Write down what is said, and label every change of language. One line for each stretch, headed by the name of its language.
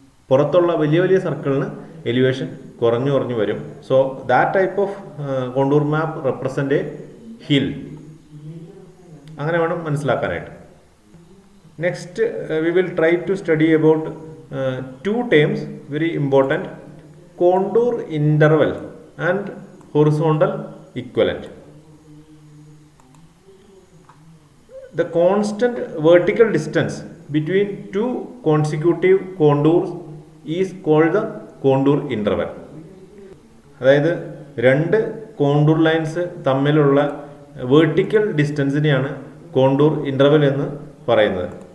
Malayalam: പുറത്തുള്ള വലിയ വലിയ സർക്കിളിന് എലിവേഷൻ കുറഞ്ഞു വരും.
English: So that type of contour map represent a hill.
Malayalam: അങ്ങനെ വേണം മനസ്സിലാക്കാനായിട്ട്.
English: Next we will try to study about two terms very important: contour interval and horizontal equivalent. The constant vertical distance between two consecutive contours is called the contour interval.
Malayalam: അതായത് രണ്ട് contour lines തമ്മിലുള്ള vertical ഡിസ്റ്റൻസിനെയാണ് contour interval എന്ന് പറയുന്നത്.